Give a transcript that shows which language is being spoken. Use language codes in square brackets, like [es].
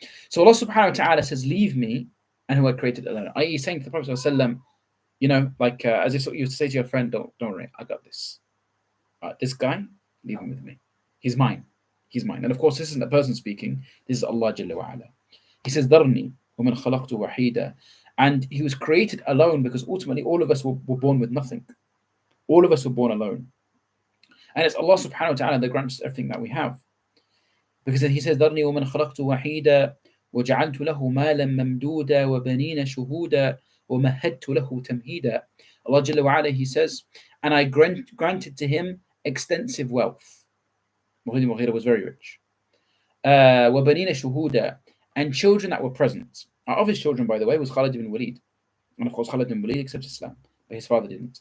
[en] So Allah subhanahu wa ta'ala says, leave me and who I created alone. I.e. saying to the Prophet ﷺ, as if you say to your friend, don't worry, I got this. This guy, leave him with me. He's mine. He's mine. And of course, this isn't a person speaking. This is Allah Jalla wa Ala. He says, [ar] ذَرْنِي وَمَنْ خَلَقْتُ وَحِيدًا. [en] And He was created alone because ultimately all of us were born with nothing. All of us were born alone. And it's Allah subhanahu wa ta'ala that grants everything that we have. Because then He says, [ar] ذَرْنِي وَمَنْ خَلَقْتُ وَحِيدًا وَجَعَلْتُ لَهُ مَالًا مَمْدُودًا وَبَنِينَ شُهُودًا وَمَهَّدْتُ لَهُ تَمْهِيدًا. [en] Allah Jalla wa Ala, He says, and I granted to him extensive wealth. Walid ibn Mughira was very rich. [ar] وَبَنِينَ شُهُودًا, [en] and children that were present. Of his children, by the way, was Khalid ibn Walid. And of course, Khalid ibn Walid accepted Islam, but his father didn't.